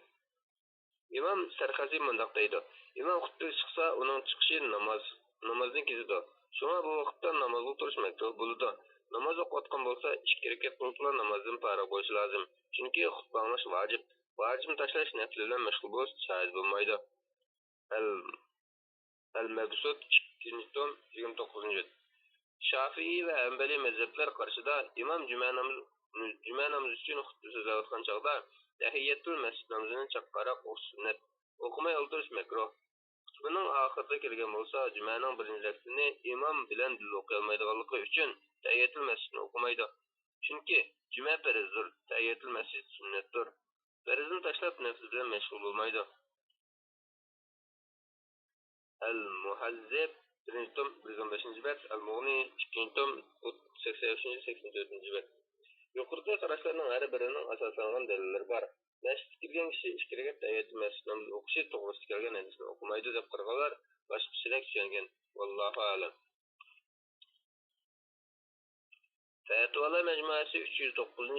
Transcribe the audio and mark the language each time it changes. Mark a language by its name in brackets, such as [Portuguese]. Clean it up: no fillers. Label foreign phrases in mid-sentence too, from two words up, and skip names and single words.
[Uzbek] İmam Sarxasi mundaq deydi. İmam xutba chiqsa, uning chiqishi namozning kezidir. Shunga bu vaqtda namozga turish makruh bo'ladi. Namoz o'qiyotgan bo'lsa, 2 rakat qilib namozdan farq bo'lishi lozim. Chunki xutba anglash vojib. Vojibni tashlash nafl bilan mashg'ul bo'lish joiz bo'lmaydi. Al-Mabsut 2. tom 29. bet. Şafii ve Hanbali mezhepler karşıda İmam Cuma namazı için xutba so'zlayotgan chog'da tahiyyatul masjid namazini chaqqaroq o'qish sunnat. O'qimay o'ldirish makruh. Xutbaning oxirida kelgan bo'lsa, Jumaning birinchi rakatini imom bilan birga o'qiy olmaydiganligi uchun tahiyyatul masjidni o'qimaydi. Chunki Juma farzdir, tahiyyatul masjid sunnatdir. Farzni tashlab nafl bilan mashg'ul bo'lmaydi. Al-Muhazzib 1. tom 115. bet, Al-Mughni 2. tom 83-84. bet. Yuqorida qarashlarning har birining asoslangan dalillari bor. Masjidga kirgan kishi 2 rakat tahiyyatul masjid namozini o'qishi to'g'risida kelgan hadisni o'qimaydi deb qaraganlar boshqacharak tushungan. Vallohu a'lam. Fatvolar majmuasi 309.